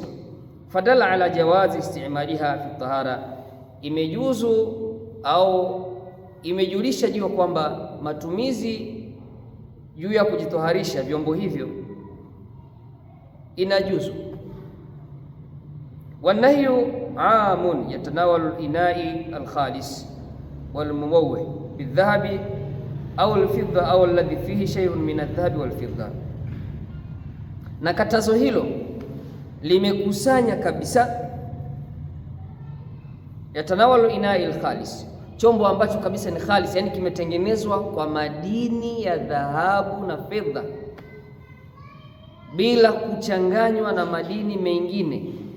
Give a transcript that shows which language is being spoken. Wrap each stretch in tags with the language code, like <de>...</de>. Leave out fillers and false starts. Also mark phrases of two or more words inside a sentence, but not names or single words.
<ar>فدل على جواز استعمالها في الطهارة,</ar> <sw>imejuzu au imejulisha juu kwamba matumizi juu ya kujitoharisha vyombo hivyo inajuzu.</sw> <ar>ونهيه عام يتناول الإناء الخالص والمموه بالذهب أو الفضة أو الذي فيه شيء من الذهب والفضة,</ar> <sw>na katazo hilo limekusanya kabisa</sw> <ar>يتناول الإناء الخالص,</ar> <sw>chombo ambacho kabisa ni khalis, yani kimetengenezwa kwa madini ya dhahabu na fedha bila kuchanganywa na madini mengine.</sw>